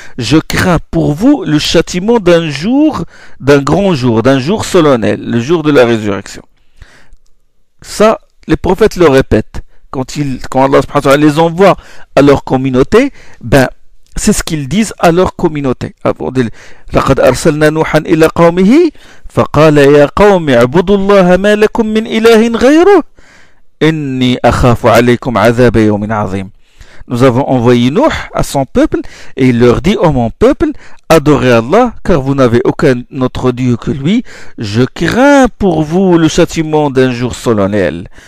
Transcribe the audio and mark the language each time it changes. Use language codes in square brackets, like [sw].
[fr] Je crains pour vous le châtiment d'un grand jour, d'un jour solennel, le jour de la résurrection. Ça, les prophètes le répètent. Quand Allah subhanahu wa ta'ala les envoie à leur communauté, c'est ce qu'ils disent à leur communauté. [ar] لقد أرسلنا نوحا إلى قومه فقال يا قوم اعبدوا الله ما لكم من إله غيره إني أخاف عليكم عذاب يوم عظيم. [fr] Nous avons envoyé Nuh à son peuple et il leur dit: ô mon peuple, adorez Allah car vous n'avez aucun autre Dieu que lui. Je crains pour vous le châtiment d'un jour solennel.